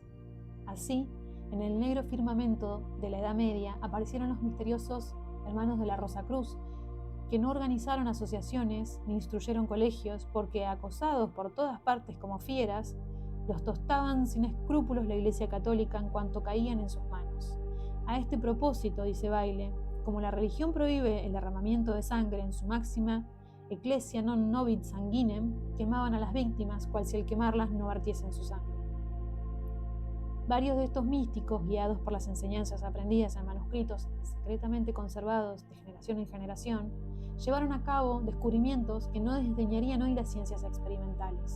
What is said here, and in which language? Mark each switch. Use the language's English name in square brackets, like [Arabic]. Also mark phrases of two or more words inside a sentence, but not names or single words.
[Spanish] Así, en el negro firmamento de la Edad Media aparecieron los misteriosos hermanos de la Rosacruz, que no organizaron asociaciones ni instruyeron colegios, porque, acosados por todas partes como fieras, los tostaban sin escrúpulos la Iglesia Católica en cuanto caían en sus manos. A este propósito, dice Bayle, como la religión prohíbe el derramamiento de sangre en su máxima [Latin] Ecclesia non nobit sanguinem, [Spanish] quemaban a las víctimas, cual si al quemarlas no vertiesen su sangre. Varios de estos místicos, guiados por las enseñanzas aprendidas en manuscritos secretamente conservados de generación en generación, llevaron a cabo descubrimientos que no desdeñarían hoy las ciencias experimentales.